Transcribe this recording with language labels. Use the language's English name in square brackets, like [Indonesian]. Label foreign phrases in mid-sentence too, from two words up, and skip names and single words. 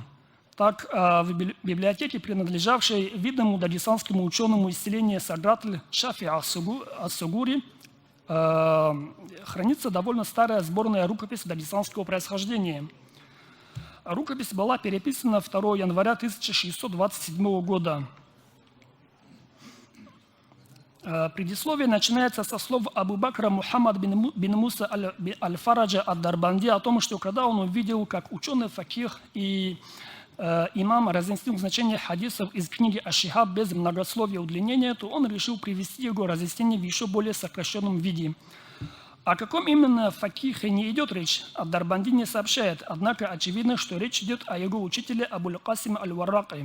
[Russian] Так, в библиотеке, принадлежавшей видному дагестанскому ученому из селения Сагатль Шафи Ас-Сугури, хранится довольно старая сборная рукопись дагестанского происхождения. Рукопись была переписана 2 января 1627 года. Предисловие начинается со слов Абу Бакра Мухаммад бин Муса аль-Фараджа ад-Дарбанди о том, что когда он увидел, как ученый факих и имам разъяснил значение хадисов из книги Аш-Шихаб без многословия удлинения, то он решил привести его разъяснение в еще более сокращенном виде. О каком именно факихе не идет речь, ад-Дарбанди не сообщает, однако очевидно, что речь идет о его учителе Абуль-Касим аль-Варраки.